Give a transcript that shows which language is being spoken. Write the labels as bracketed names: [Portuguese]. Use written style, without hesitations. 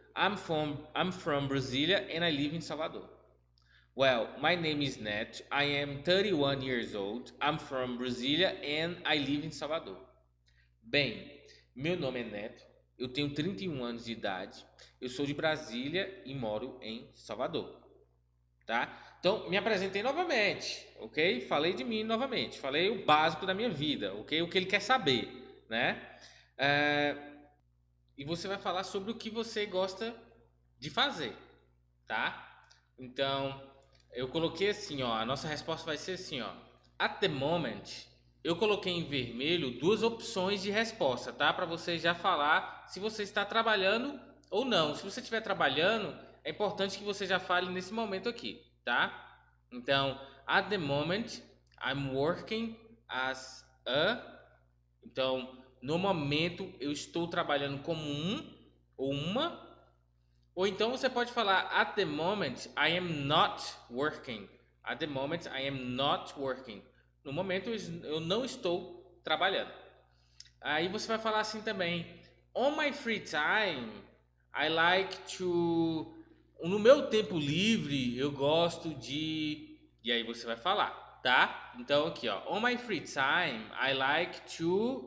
[English] I'm from Brasilia and I live in Salvador. Well, my name is Neto. I am 31 years old. I'm from Brasilia and I live in Salvador. [Portuguese] Bem, meu nome é Neto. Eu tenho 31 anos de idade. Eu sou de Brasília e moro em Salvador. Tá? Então, me apresentei novamente, ok? Falei de mim novamente. Falei o básico da minha vida, ok? O que ele quer saber, né? E você vai falar sobre o que você gosta de fazer, tá? Então, eu coloquei assim, ó, a nossa resposta vai ser assim, ó. [English] At the moment, [Portuguese] eu coloquei em vermelho 2 opções de resposta, tá? Para você já falar se você está trabalhando ou não. Se você estiver trabalhando, é importante que você já fale nesse momento aqui, tá? [English] Então, at the moment, I'm working as a... [Portuguese] Então, no momento, eu estou trabalhando como um ou uma. Ou então você pode falar, [English] at the moment, I am not working. At the moment, I am not working. [Portuguese] No momento, eu não estou trabalhando. Aí você vai falar assim também, [English] on my free time, I like to... [Portuguese] No meu tempo livre, eu gosto de... E aí você vai falar, tá? Então aqui, ó, [English] on my free time, I like to...